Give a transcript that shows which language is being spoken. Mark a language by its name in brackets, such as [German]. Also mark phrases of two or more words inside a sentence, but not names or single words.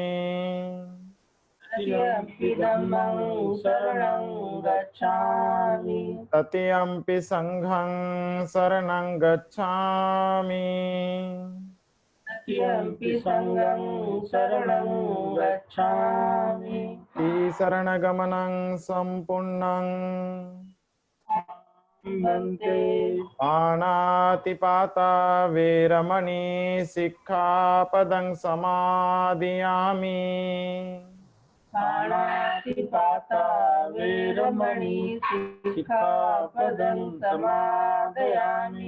[Pali] तृतीयम्पि धम्मं शरणं गच्छामि। तृतीयम्पि संघं शरणं गच्छामि। तृतीयम्पि संघं शरणं गच्छामि। शरणगमनं सम्पूर्णं भन्ते। पाणातिपाता वेरमणि सिक्खापदं समादियामि। पाणातिपाता वेरमणि सिक्खापदं समादयामि।